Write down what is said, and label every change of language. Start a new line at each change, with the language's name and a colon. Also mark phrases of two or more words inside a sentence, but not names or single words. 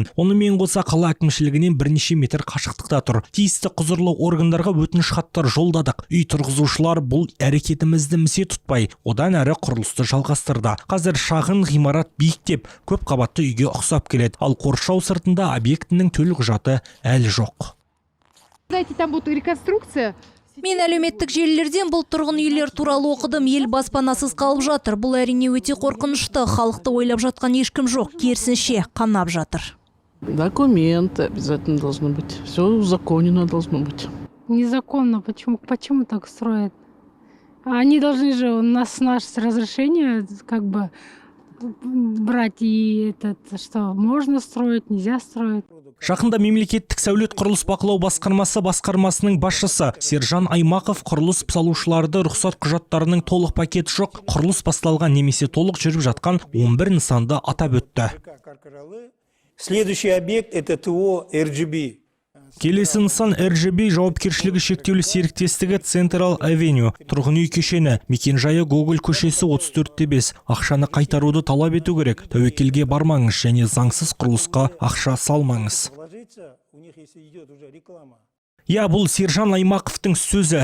Kazakh: Онымен қоса қала әкімшілігінен бірнеше метр қашықтықта тұр. Тиісті құзырлы органдарға өтініш хаттар жолдадық. Үй тұрғызушылар бұл әрекетімізді місе тұтпай, одан әрі құрылысты жалғастырды. Қазір шағын ғимарат биіктеп, көп қабатты үйге ұқсап келеді. Ал қоршау сыртында объектінің төлік құжаты әлі жоқ.
Russian: Там будет реконструкция.
Kazakh: Мен әлеуметтік желілерден бұл тұрғын үйлер туралы оқыдым. Ел баспанасыз қалып жатыр. Бұл әрине өте қорқынышты. Халықты ойлап жатқан ешкім жоқ. Керісінше қанап жатыр.
Russian: Документы обязательно должны быть. Все узаконено должно быть. Незаконно. Почему так строят? Они должны же у нас наше разрешение как бы брать, и что можно строить, нельзя строить.
Kazakh: Жақында мемлекеттік сәулет құрылыс бақылау басқармасының басшысы Сержан Аймақов құрылыс салушыларды рұқсат құжаттарының толық пакеті жоқ, құрылыс басталған немесе толық жүріп жатқан 11 нысанды атап өтті.
Russian: Следующий объект это ТО РЖБ.
Kazakh: Келесі нысан РЖБ жауапкершілігі шектеулі серіктестігі Central Avenue, тұрғын үй кешені, мекенжайы Гоголь көшесі 34-5. Ақшаны қайтаруды талап ету керек. Тәуекелге бармаңыз және заңсыз құрылысқа ақша салмаңыз. Бұл Сержан Аймақовтың сөзі.